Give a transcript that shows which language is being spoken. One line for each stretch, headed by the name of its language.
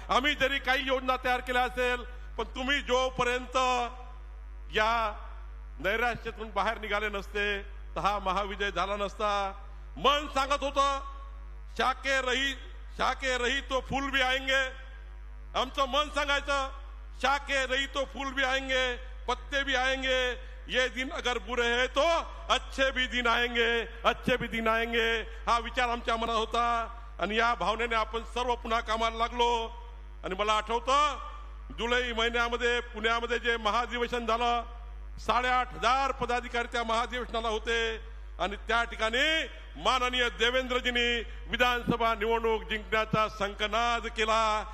Marathi: आम्ही जरी काही योजना तयार केल्या असेल, पण तुम्ही जोपर्यंत या नैराश्यातून बाहेर निघाले नसते तर हा महाविजय झाला नसता. मन सांगत होतं,
Hindi: शाके रही तो फूल भी आएंगे.
Marathi: आमचं मन सांगायचं,
Hindi: शाके रही तो फूल भी आएंगे, पत्ते भी आएंगे. ये दिन अगर बुरे हैं तो अच्छे भी दिन आएंगे, अच्छे भी दिन आएंगे.
Marathi: हा विचार आमच्या मनात होता. आणि या भावनेने आपण सर्व पुन्हा कामाला लागलो. आणि मला आठवतं, जुलै महिन्यामध्ये पुण्यामध्ये जे महाधिवेशन झालं, 8,500 पदाधिकारी त्या महाधिवेशनाला होते. आणि त्या ठिकाणी माननीय देवेंद्रजींनी विधानसभा निवडणूक जिंकण्याचा संकनाद केला.